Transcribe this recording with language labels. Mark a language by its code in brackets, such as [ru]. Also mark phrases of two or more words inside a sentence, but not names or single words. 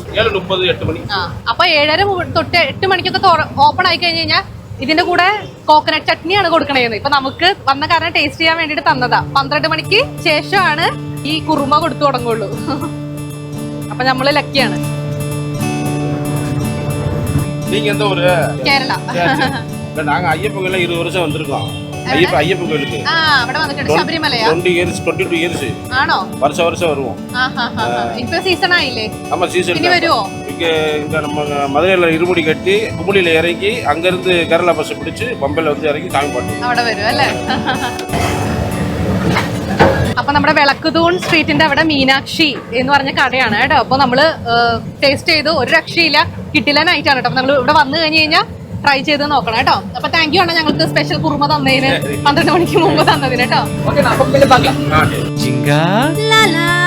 [ml] 7:30 അപ്പൊ 7:30 തൊട്ട് 8 മണിക്കൊക്കെ ഓപ്പൺ ആയി കഴിഞ്ഞ് കഴിഞ്ഞാൽ ഇതിന്റെ കൂടെ [en] coconut chutney ആണ് [ml] കൊടുക്കണേന്ന്. ഇപ്പൊ നമുക്ക് വന്ന കാരണം ടേസ്റ്റ് ചെയ്യാൻ വേണ്ടിട്ട് തന്നതാ. 12 മണിക്ക് ശേഷമാണ് ഈ കുറുമ കൊടുത്തു തുടങ്ങുള്ളൂ. അപ്പൊ നമ്മള് ലക്കിയാണ്. കേരള. [ta] நாங்க ஐயப்பன் கோயில 20 வருஷம் வந்திருக்கோம். ஐயப்பன் கோயிலுக்கு [ml] അവിടെ വന്നിട്ടുണ്ട്. ശബരിമലയാ? [en] 22 years [ml] ആണോ? [ta] வருஷம் வருவோம். [ml] ഇപ്പൊ സീസൺ ആയില്ലേ? [ta] ஆமா, சீசன். [ml] ഇനി വരുവോ? [ta] இங்க நம்ம மதுரையில இருமுடி கட்டி குமுளியில இறங்கி அங்கிருந்து கேரளா பஸ் பிடிச்சு பம்பையில வந்து இறங்கி சாமி பாட்டு [ml] അവിടെ വരും അല്ലേ? അപ്പൊ നമ്മുടെ വിളക്കുതൂൺ സ്ട്രീറ്റിന്റെ അവിടെ മീനാക്ഷി എന്ന് പറഞ്ഞ കടയാണ് കേട്ടോ. അപ്പൊ നമ്മള് ടേസ്റ്റ് ചെയ്തു. ഒരു രക്ഷയില്ല, കിട്ടില്ല നൈറ്റാണ് കേട്ടോ. അപ്പൊ നമ്മൾ ഇവിടെ വന്നു കഴിഞ്ഞ് കഴിഞ്ഞാൽ ട്രൈ ചെയ്ത് നോക്കണം കേട്ടോ. അപ്പൊ [en] thank you [ml] ആണ് ഞങ്ങൾക്ക് സ്പെഷ്യൽ കുറുമ തന്നതിന്, 12 മണിക്ക് മുമ്പ് തന്നതിന് കേട്ടോ.